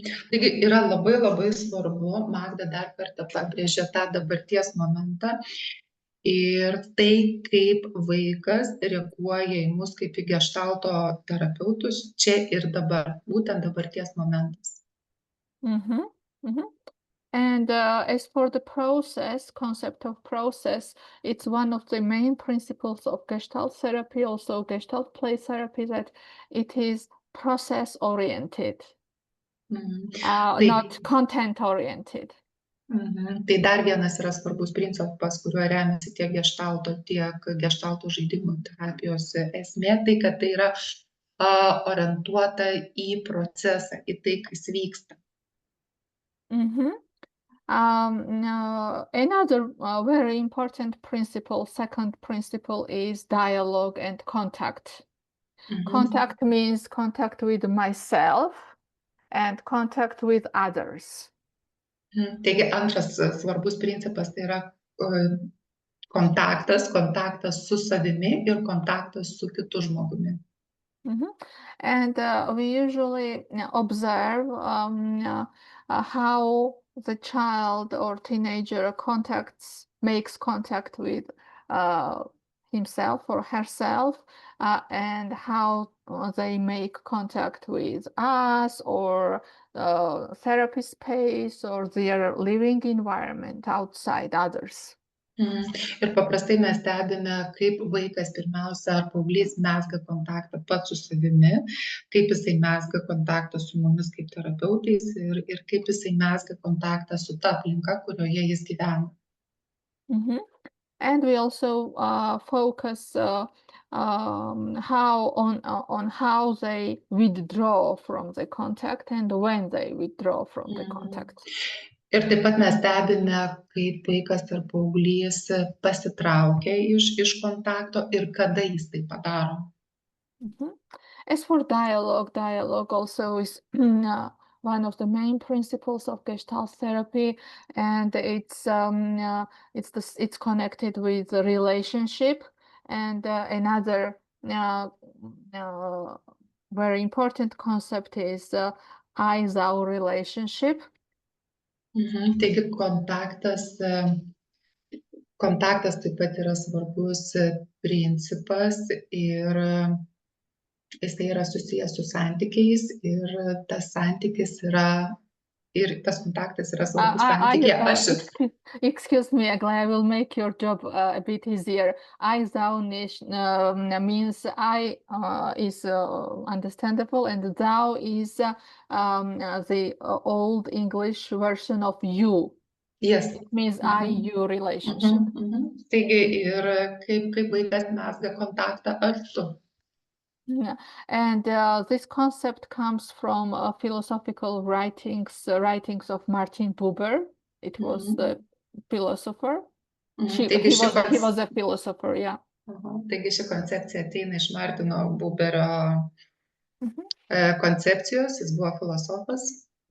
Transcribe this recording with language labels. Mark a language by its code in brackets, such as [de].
[lt] Taigi yra labai svarbu, Magda dar kartą pabrėžė tą dabarties momentą ir tai, kaip vaikas reaguoja į mus kaip į geštalto terapeutus čia ir dabar, būtent dabarties momentas. [en] And as for the concept of process, it's one of the main principles of Gestalt therapy, also Gestalt play therapy, that it is process-oriented, not content-oriented. [lt] Tai dar vienas yra svarbus principas, kuriuo remiasi tiek geštalto žaidimų terapijos esmė, tai kad tai yra orientuota į procesą, į tai, kas vyksta. [en] Another very important principle, second principle, is dialogue and contact. Contact means contact with myself and contact with others. [lt] Taigi antras svarbus principas tai yra kontaktas su savimi ir kontaktas su kitu žmogumi. [en] And we usually observe how the child or teenager makes contact with himself or herself, and how they make contact with us or therapy space or their living environment outside others. [lt] Ir paprastai mes stebime, kaip vaikas pirmiausia ar paauglys mezga kontaktą pats su savimi, kaip jisai mezga kontaktą su mumis kaip terapeutais ir kaip jisai mezga kontaktą su ta aplinka, kurioje jis gyvena. [en] And we also focus how they withdraw from the contact and when they withdraw from the contact. [lt] Ir taip pat mes stebime, kaip vaikas ar paauglys pasitraukia iš kontakto ir kada jis tai padaro. [en] As for dialogue also is one of the main principles of Gestalt therapy, and it's connected with the relationship. And another very important concept is I-thou relationship. [lt] Taigi kontaktas taip pat yra svarbus principas ir jisai yra susijęs su santykiais ir tas santykis yra ir tas kontaktas yra svarbus santykyje. [en] Excuse me, Aglaia, I will make your job a bit easier. I-thou means I is understandable, and thou is the old English version of you. Yes. It means I-you relationship. [lt] Taigi ir kaip vaikas mezga kontaktą aš tu. [en] Yeah, and this concept comes from philosophical writings of Martin Buber. It was the philosopher. He was a philosopher, yeah. [lt] Taigi ši koncepcija ateina iš Martino Buberio koncepcijos, jis buvo filosofas.